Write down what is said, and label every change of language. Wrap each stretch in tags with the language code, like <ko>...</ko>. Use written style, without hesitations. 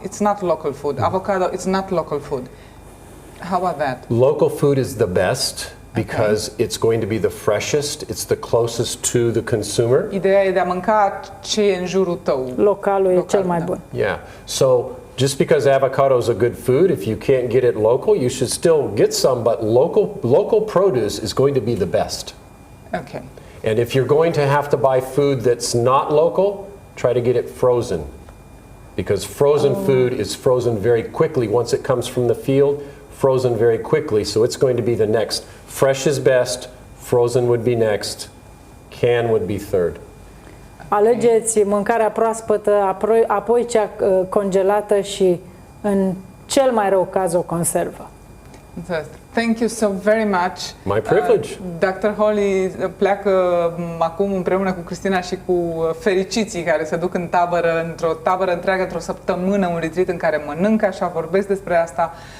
<en>It's not local food. Avocado, it's not local food. How about that? Local food is the best because it's going to be the freshest, it's the closest to the consumer.</en> <ro>Ideea e de a mânca ce e în jurul tău. Localul e cel mai bun.</ro> <en>Yeah. So just because avocado is a good food, if you can't get it local, you should still get some, but local produce is going to be the best. Okay. And if you're going to have to buy food that's not local, try to get it frozen. Because frozen food is frozen very quickly once it comes from the field, frozen very quickly. So it's going to be the next. Fresh is best, frozen would be next, can would be third.</en> <ro>Alegeți mâncarea proaspătă, apoi cea congelată și, în cel mai rău caz, o conservă.</ro> <en>Thank you so very much. My privilege. Dr.</en> <ro>Hollie pleacă acum împreună cu Cristina și cu fericiții care se duc în tabără, într-o tabără întreagă, într-o săptămână, un retreat în care mănâncă, așa vorbesc despre asta.</ro>